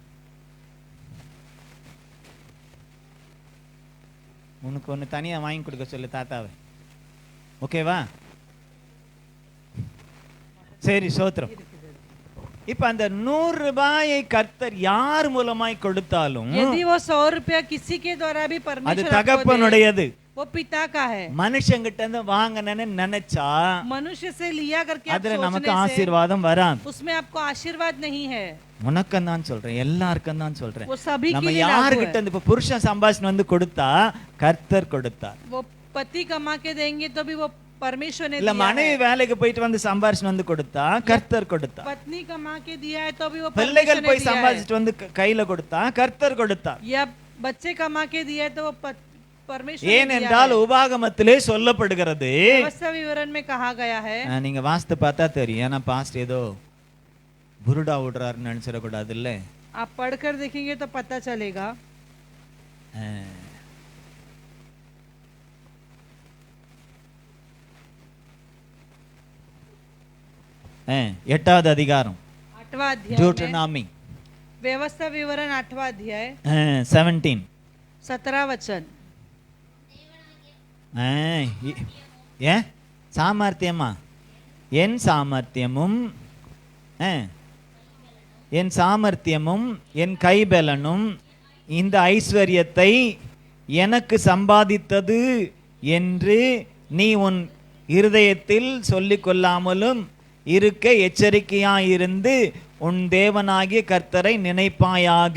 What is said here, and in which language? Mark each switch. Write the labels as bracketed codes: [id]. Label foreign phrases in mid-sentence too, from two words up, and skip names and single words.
[ta] உனக்கு ஒன்று தனியா வாங்கி கொடுக்க சொல்லு தாத்தாவை. ஓகேவா? சரி, சோத்திரம். இப்ப அந்த 100 ரூபாயை கர்த்தர் யார் மூலமாய் கொடுத்தாலும் [hi] यदि वो 100 रुपया किसी के द्वारा भी [ta] அது [hi] परमेश्वर आपको दे, [ta] தகப்பனுடையது. [hi] वो पिता का है। [ta] மனுஷங்கிட்ட இருந்து வாங்கணும்னு நினைச்சா [hi] मनुष्य से लिया करके आप [ta] அதுல நமக்கு [hi] सोचने से [ta] ஆசீர்வாதம் வராது. [hi] उसमें आपको आशीर्वाद नहीं है। [ta] உனக்கும் தான் சொல்றேன், எல்லாருக்கும் தான் சொல்றேன். [hi] वो सभी के [ta] நம்ம [hi] लिए लागू [ta] யாருகிட்ட [hi] है। [ta] இருந்து இப்ப புருஷன் சம்பாஷணம் வந்து கொடுத்தா கர்த்தர் கொடுத்தார். [hi] वो पति कमा के देंगे तो भी वो परमेश्वर ने [ta] இல்ல [hi] दिया [ta] மனைவி [hi] है। [ta] வேலைக்கு போயிட்டு வந்து சம்பாஷணம் வந்து கொடுத்தா கர்த்தர் கொடுத்தார். [hi] पत्नी कमा के दिया है तो भी वो [ta] பிள்ளைகள் [hi] परमेश्वर ने [ta] போய் [hi] दिया है। [ta] சம்பாதிச்சுட்டு வந்து கையில கொடுத்தா கர்த்தர் கொடுத்தார். [hi] या बच्चे कमा के दिया है तो वो परमेश्वर ने दिया [ta] ஏனென்றால் உபாகமத்திலே சொல்லப்படுகிறது. [hi] है। व्यवस्था विवरण में कहा गया है। [ta] நீங்க வாஸ்து பார்த்தா தெரியும். ஏன்னா பாஸ்ட் ஏதோ புருடா விடுறாருன்னு நினைச்சிடக்கூடாது இல்ல. [hi] आप पढ़कर देखेंगे तो पता चलेगा। [ta] எட்டாவது அதிகாரம் [hi] 8वां अध्याय में, [ta] டியூட்டனாமி [hi] व्यवस्था विवरण 8वां अध्याय 17. 17 वचन। [ta] ஏன் சாமர்த்தியமா? என் சாமர்த்தியமும் என் சாமர்த்தியமும் என் கைபலனும் இந்த ஐஸ்வர்யத்தை எனக்கு சம்பாதித்தது என்று நீ உன் இருதயத்தில் சொல்லிக் கொள்ளாமலும் இருக்க எச்சரிக்கையாயிருந்து உன் தேவனாகிய கர்த்தரை நினைப்பாயாக.